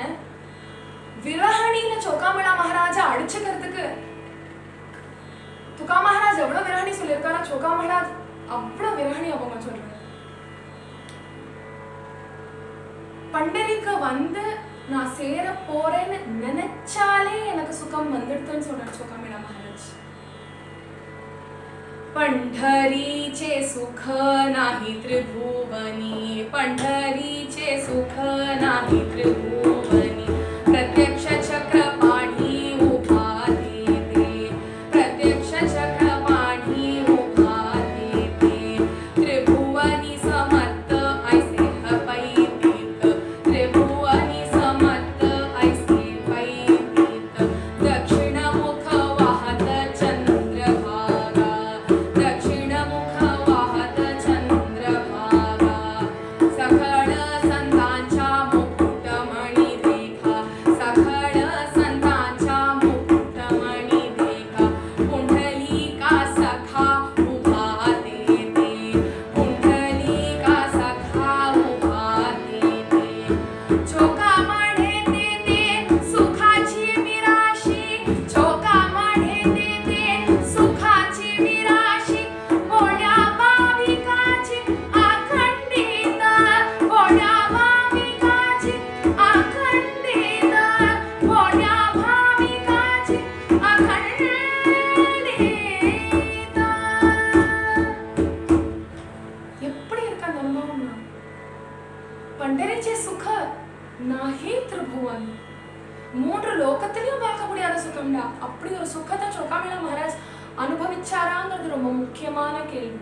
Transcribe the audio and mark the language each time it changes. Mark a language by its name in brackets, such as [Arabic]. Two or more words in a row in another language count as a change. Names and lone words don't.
[Tamil] விரஹணியில சோகாமேளா மகாராஜா அடிச்சுக்கிறதுக்கு துகா மகாராஜ் எவ்வளவு விரஹணி சொல்லியிருக்காரா, சோகா மகாராஜ் அவ்வளவு விரஹணி அவங்க சொல்றாரு. பண்டரிக்கு வந்து நான் சேர போறேன்னு நினைச்சாலே எனக்கு சுகம் வந்துடுதுன்னு சொல்றாரு சோகாமேளா மகாராஜ். [Marathi] पंढरीचे सुख नाही त्रिभुवनी, पंढरीचे सुख नाही त्रिभुवनी, प्रत्यक्ष चक्रपाणी उभा देते, प्रत्यक्ष चक्रपाणी उभा देते, त्रिभुवनी समर्थ ऐसे पैतीत, त्रिभुवनी समर्थ ऐसे पैतीत, दक्षिणमुख वाहत चंद्रभागा, दक्षिणमुख वाहत चंद्रभागा, सखळ संतांच्या मुकुटमणी देखा, सखळ संतांच्या मुकुटमणी देखा, पुंडलिका सखा उभा देते, पुंडलिका सखा उभा देते, चोका म्हणे देते सुखाची विराशी, चोका म्हणे देते सुखाची विराशी, भोळ्या भाविकाची अखंडित, भोळ्या भाविकाची अखंडित, भोळ्या भाविकाची अखंडित. [Tamil] எப்படி இருக்கு அந்த அனுபவம்னா, [Marathi] पंढरीचे सुख नाही त्रिभुवन, [Tamil] மூன்று லோகத்திலையும் பார்க்க முடியாத சுகம்டா. அப்படி ஒரு சுகத்தை சோகாமேளா மகாராஜ் அனுபவிச்சாராங்கிறது ரொம்ப முக்கியமான கேள்வி.